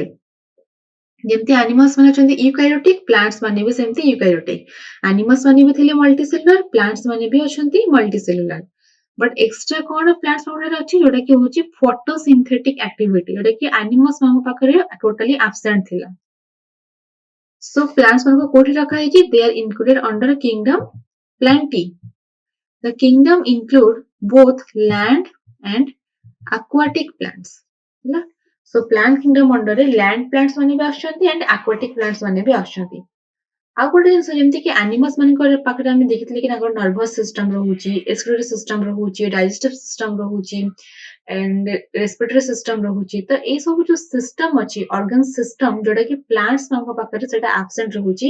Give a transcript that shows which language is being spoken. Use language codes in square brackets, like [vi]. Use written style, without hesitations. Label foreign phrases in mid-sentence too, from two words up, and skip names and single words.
[or] ଯେମିତି ଆନିମଲ୍ସ ମାନେ ଅଛନ୍ତି ୟୁକାରିଓଟିକ୍, ପ୍ଲାଣ୍ଟସ୍ ମାନେ ବି ସେମିତି ୟୁକାରିଓଟିକ୍। ଆନିମଲ୍ସ ମାନେ ବି ଥିଲେ ମଲ୍ଟିସେଲୁଲାର, ପ୍ଲାଣ୍ଟସ୍ ମାନେ ବି ଅଛନ୍ତି ମଲ୍ଟିସେଲୁଲାର। [en] but extra [or] କଣ ପ୍ଲାଣ୍ଟସ୍ ମାନଙ୍କର ଅଛି ଯୋଉଟା କି ହଉଛି [en] photosynthetic activity, [or] ଯୋଉଟା କି ଆନିମଲ୍ସ ମାନଙ୍କ ପାଖରେ [en] totally absent [or] ଥିଲା। [en] So plants [or] ମାନଙ୍କୁ କୋଉଠି ରଖା ହେଇଛି? [en] They are included under kingdom Plantae. The kingdom include both land and aquatic plants. [or] ହେଲା? [en] So plant kingdom under [or] ରେ [en] land plants [or] ମାନେ ବି ଆସୁଛନ୍ତି [en] and aquatic plants [or] ମାନେ ବି ଆସୁଛନ୍ତି। ଆଉ ଗୋଟେ ଜିନିଷ ଯେମିତି କି ଆନିମଲ୍ସ ମାନଙ୍କର ପାଖରେ ଆମେ ଦେଖିଥିଲେ କି ତାଙ୍କର [en] nervous system [or] ରହୁଛି, [en] excretory system [or] ରହୁଛି, [en] digestive system [or] ରହୁଛି [en] and respiratory system [or] ରହୁଛି। ତ ଏଇ ସବୁ ଯୋଉ ସିଷ୍ଟମ ଅଛି, [en] organ system [or] ଯୋଉଟା କି ପ୍ଲାଣ୍ଟସ ମାନଙ୍କ ପାଖରେ ସେଟା ଆବସେଣ୍ଟ ରହୁଛି।